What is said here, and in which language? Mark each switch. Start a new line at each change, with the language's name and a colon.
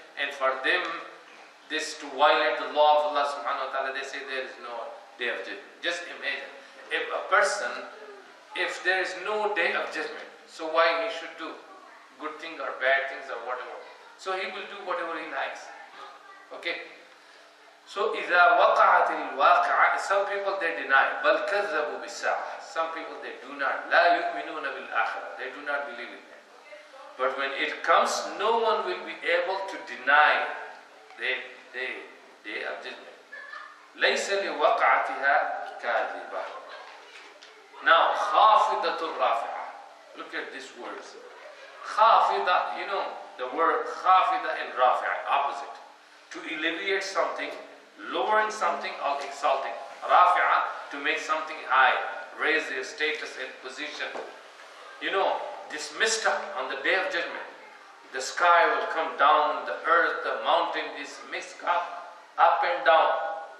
English: And for them, this to violate the law of Allah subhanahu wa ta'ala, they say there is no day of judgment. Just imagine, if a person, if there is no day of judgment, so why he should do good things or bad things or whatever? So he will do whatever he likes. Okay? So
Arabic: إذا وقعت الواقعة,
English: some people they deny,
Arabic: بل كذبوا بالساعة.
English: Some people they do not,
Arabic: لا يؤمنون بالآخرة.
English: They do not believe in it. But when it comes, no one will be able to deny the day of judgment.
Arabic: ليس لوقعتها كاذبة.
English: Now,
Arabic: خافضة الرافعة.
English: Look at these words. خافضة, you know the word خافضة and رافعة, opposite. To alleviate something, lowering something or exalting. Rafi'ah, to make something high, raise their status and position. You know, this mist on the day of judgment, the sky will come down, the earth, the mountain, this mist up and down.